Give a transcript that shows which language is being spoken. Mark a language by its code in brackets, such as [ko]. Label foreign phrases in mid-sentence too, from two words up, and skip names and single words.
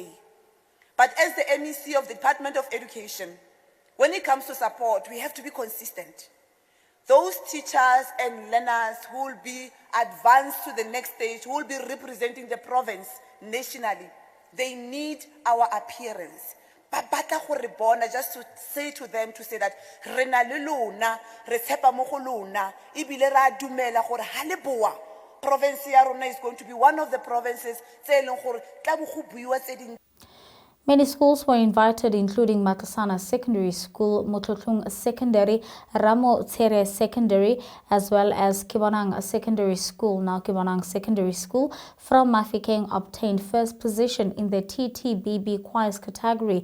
[en] But as the MEC of the Department of Education, when it comes to support, we have to be consistent. Those teachers and learners who will be advanced to the next stage, who will be representing the province nationally, they need our appearance. Just to say to them, to say that [tn] rena le lona, re tshepa mo go lona, ebile ra dumela gore ha le boa, province ya rona [en] is going to be one of the provinces [tn] tse leng gore tla bo go buiwa tse ding. [en] Many schools were invited, including Makasana Secondary School, Motlotlong Secondary, Ramo Tsere Secondary, as well as Kibonang Secondary School. Now Kibonang Secondary School from Mafikeng obtained first position in the TTBB choirs category.